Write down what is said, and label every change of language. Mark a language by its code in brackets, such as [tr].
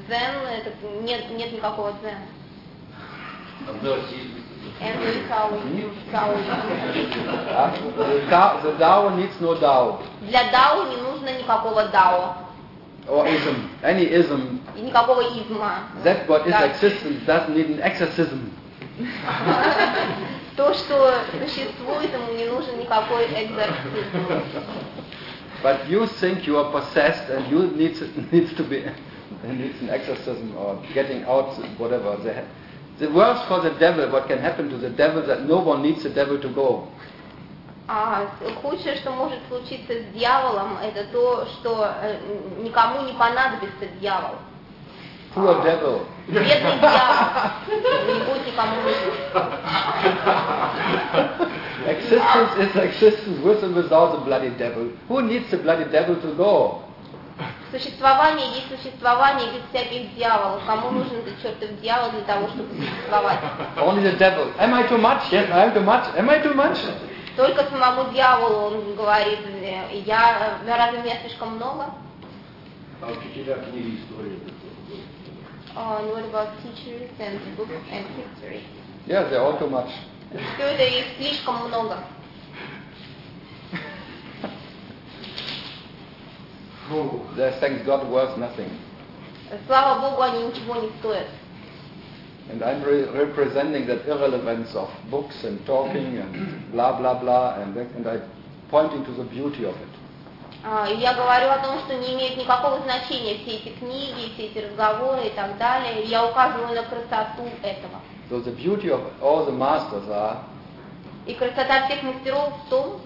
[ru] Дзен это нет никакого дзен. [en] And the Tao. The Tao needs no Tao. [ru] Для Тао не нужно никакого Тао. [en] Or ism, any ism. [ru] И никакого изма. [en] That what is existent doesn't need an exorcism. [ru] То, что существует, ему не нужен никакой экзорцизм. [en] But you think you are possessed and you needs an exorcism or getting out whatever. The worst for the devil, what can happen to the devil, that no one needs the devil to go. [ru] А худшее, что может случиться с дьяволом, это то, что никому не понадобится дьявол. [en] Who are devil? [ru] Бедный дьявол. Не будет никому нужен. [en] Existence is existence with and without the bloody devil. Who needs the bloody devil to go? [ru] Существование есть существование без всяких дьяволов. Кому нужен этот чертов дьявол для того, чтобы существовать? [en] Only the devil. Am I too much? Yes, I am too much. Am I too much? [ru] Только самому дьяволу он говорит, я разве меня слишком много? А учителя книги истории. [en] And what about teachers and books and history? Yeah, they're all too much. [ru] Все это их слишком много. [en] They thank God worth nothing. [ru] Слава Богу, они ничего не стоят. [en] And I'm representing that irrelevance of books and talking and blah blah blah and I'm pointing to the beauty of it. [ru] Я говорю о том, что не имеет никакого значения все эти книги, все эти разговоры и так далее. Я указываю на красоту этого. [en] So the beauty of all the masters are. [ru] И красота всех мастеров в том,